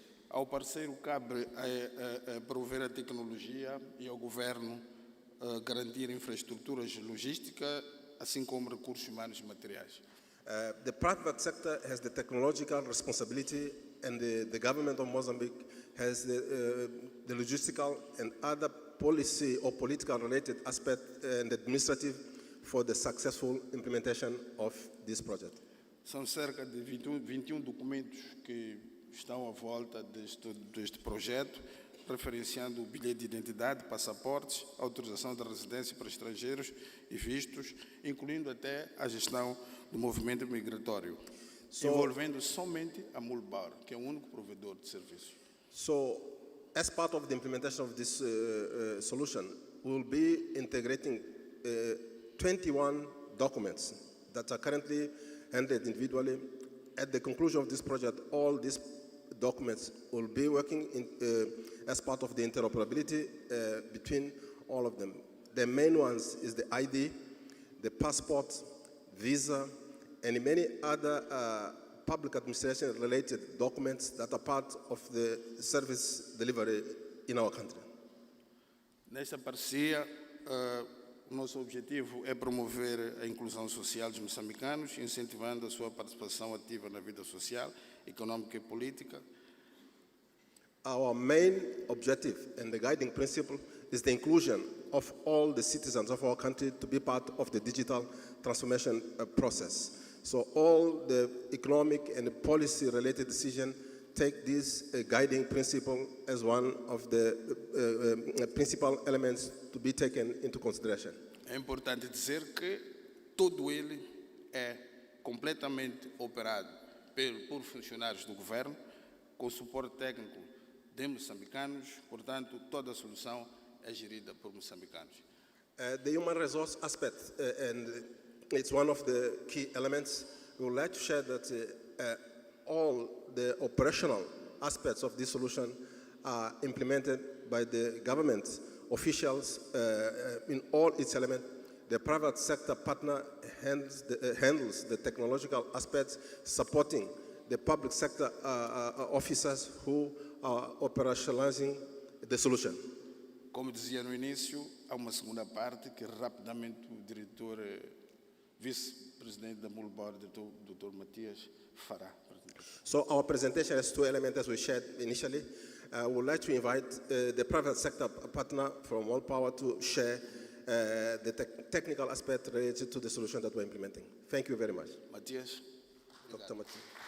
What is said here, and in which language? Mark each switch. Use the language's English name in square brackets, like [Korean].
[Portuguese] Ao parceiro cabe prover a tecnologia e ao governo garantir infraestruturas logísticas, assim como recursos humanos e materiais. [English] The private sector has the technological responsibility, and the government of Mozambique has the logistical and other policy or political related aspect and administrative for the successful implementation of this project. [Portuguese] São cerca de 21 documentos que estão à volta deste projeto, referenciando o bilhete de identidade, passaportes, autorização de residência para estrangeiros e vistos, incluindo até a gestão do movimento migratório, envolvendo somente a Mühlbauer, que é o único provedor de serviços. [English] So, as part of the implementation of this solution, we will be integrating 21 documents that are currently handled individually. At the conclusion of this project, all these documents will be working as part of the interoperability between all of them. The main ones is the ID, the passport, visa, and many other public administration related documents that are part of the service delivery in our country. [Portuguese] Nesta parceria, o nosso objetivo é promover a inclusão social dos moçambicanos, incentivando a sua participação ativa na vida social, econômica e política. [English] Our main objective and the guiding principle is the inclusion of all the citizens of our country to be part of the digital transformation process. So all the economic and policy-related decisions take this guiding principle as one of the principal elements to be taken into consideration. [Portuguese] É importante dizer que todo ele é completamente operado por funcionários do governo, com suporte técnico de moçambicanos, portanto, toda a solução é gerida por moçambicanos. [English] The human resource aspect, and it's one of the key elements. We would like to share that all the operational aspects of this solution are implemented by the government officials in all its elements. The private sector partner handles the technological aspects, supporting the public sector officers who are operationalizing the solution. [Portuguese] Como dizia no início, há uma segunda parte que rapidamente o diretor, vice-presidente da Mühlbauer, Dr. Matthias, fará. [English] So our presentation has 2 elements, as we shared initially. We would like to invite the private sector partner from Mühlbauer to share the technical aspect related to the solution that we're implementing. Thank you very much. Matthias. Dr. Matthias.